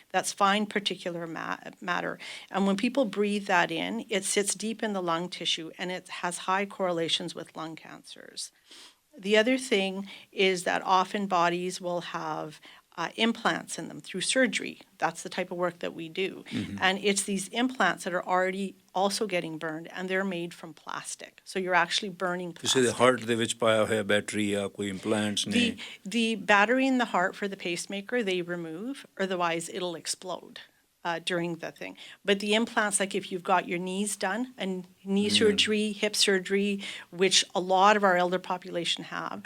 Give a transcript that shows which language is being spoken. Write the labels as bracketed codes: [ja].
[en] That's fine particulate matter. And when people breathe that in, it sits deep in the lung tissue and it has high correlations with lung cancers. The other thing is that often bodies will have implants in them through surgery. That's the type of work that we do. And it's these implants that are already also getting burned and they're made from plastic. So you're actually burning plastic. [pa] ਕਿਸੇ ਦੇ heart ਦੇ ਵਿੱਚ ਪਾਇਆ ਹੋਇਆ battery ਆ, ਕੋਈ ਇੰਪਲਾਂਟਸ ਨੇ? [en] The battery in the heart for the pacemaker, they remove, otherwise it'll explode during the thing. But the implants, like if you've got your knees done, and knee surgery, hip surgery, which a lot of our elder population have.